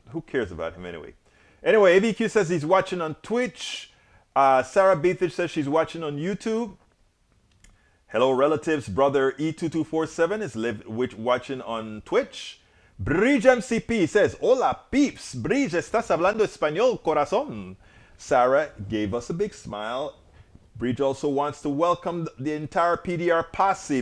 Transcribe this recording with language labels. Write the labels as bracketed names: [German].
[English] Who cares about him anyway? Anyway, AVQ says he's watching on Twitch. Sarah Beathage says she's watching on YouTube. Hello, relatives. Brother E2247 is watching on Twitch. Bridge MCP says, [Spanish] hola, [English] peeps. [Spanish] Bridge, estás hablando español, corazón. [English] Sarah gave us a big smile. Bridge also wants to welcome the entire PDR posse.